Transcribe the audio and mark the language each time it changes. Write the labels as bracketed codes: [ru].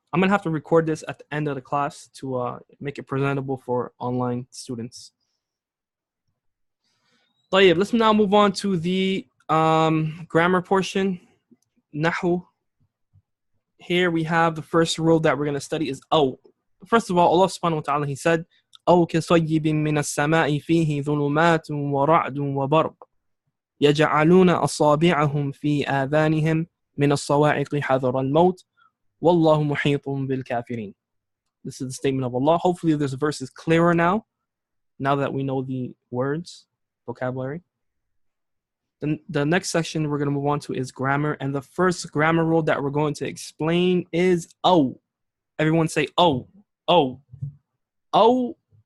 [en] I'm going to have to record this at the end of the class to make it presentable for online students. طيب, let's now move on to the grammar portion. Nahwu. Here we have the first rule that we're going to study is aw. First of all, Allah subhanahu wa ta'ala, he said, [ar] أو كصيب من السماء فيه ظلمات ورعد وبرق يجعلون أصابعهم في آذانهم من الصواعق حذر الموت والله محيط بالكافرين. [en] This is the statement of Allah. Hopefully this verse is clearer now that we know the words, vocabulary. Then the next section we're going to move on to is grammar, and the first grammar rule that we're going to explain is oh. Everyone say oh. Oh. Oh.